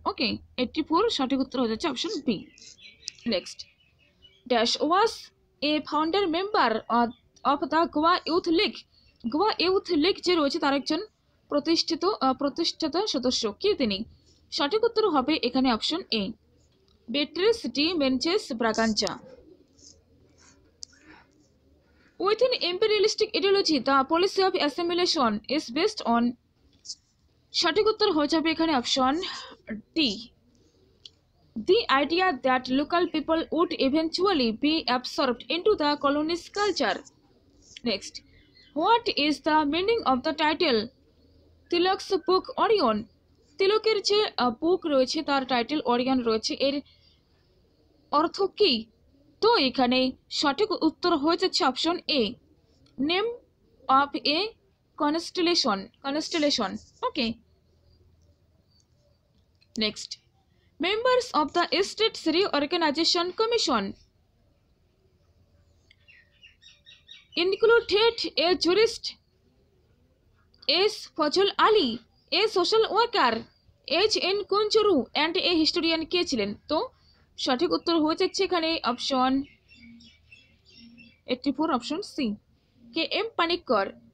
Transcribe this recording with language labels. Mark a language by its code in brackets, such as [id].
[bn] ওকে, 84 সঠিক উত্তর হয়ে যাচ্ছে option B. Next, [en] dash was a founder member of the Goa Youth League, [bn] Goa youth League যে রয়েছে তার একজন প্রতিষ্ঠাতা সদস্য, কে তিনি? সঠিক উত্তর হবে এখানে option A, Beatrice D মেনচেস ব্রাগাঞ্চা। [en] Within imperialistic ideology, the policy of assimilation is based on, [bn] সঠিক উত্তর হয়ে যাবে এখানে option D, [en] the idea that local people would eventually be absorbed into the colony's culture. Next, what is the meaning of the title Tilak's book Orion? [bn] তিলকের যে বুক রয়েছে তার title Orion রয়েছে, এর অর্থ কি? তো এখানে সঠিক উত্তর হয়ে যাচ্ছে option A, [en] Name of a constellation. Okay, next, members of the States Reorganisation Commission included a jurist, S. Fazal Ali, a social worker, H.N. [bn] কুঞ্জরু, [en] and a historian [bn] কে ছিলেন? তো সঠিক উত্তর হয়ে যাচ্ছে এখানে option 84, option C, K M Panikkar.